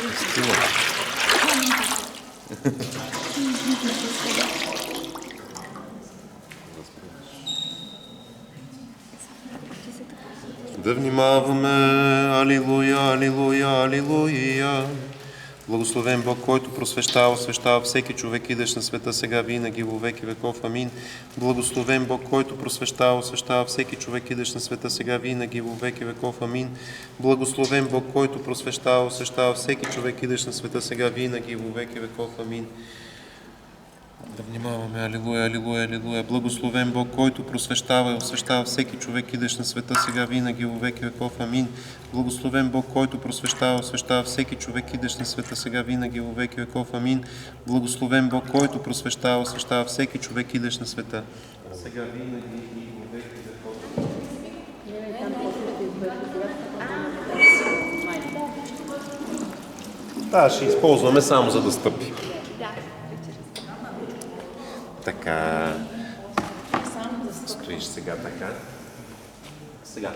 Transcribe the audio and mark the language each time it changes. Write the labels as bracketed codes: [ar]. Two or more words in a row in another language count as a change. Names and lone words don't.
[bg] Да внимаваме, алилуя, алилуя, алилуя. Благословен Бог, който просвещава, освещава всеки човек, идеш на света сега, винаги, [cu] во веки веков. [bg] Амин. Благословен Бог, който просвещава, освещава всеки човек, идеш на света сега, винаги, [cu] во веки веков. [bg] Амин. Благословен Бог, който просвещава, освещава всеки човек, идеш на света сега, винаги, [cu] во веки веков. [bg] Амин. Да внимаваме, алилуя, алилуя, алилуя. Благословен Бог, който просвещава и освещава всеки човек, идеш на света сега, винаги, [cu] во веки веков. [bg] Амин. Благословен Бог, който просвещава, освещава всеки човек, идеш на света сега, винаги, [cu] во веки веков. [bg] Амин. Благословен Бог, който просвещава, освещава всеки човек, идеш на света сега, винаги и [cu] во веки веков. [bg] Да, ще използваме само за да стъпи. Така. Стоиш сега така. Сега.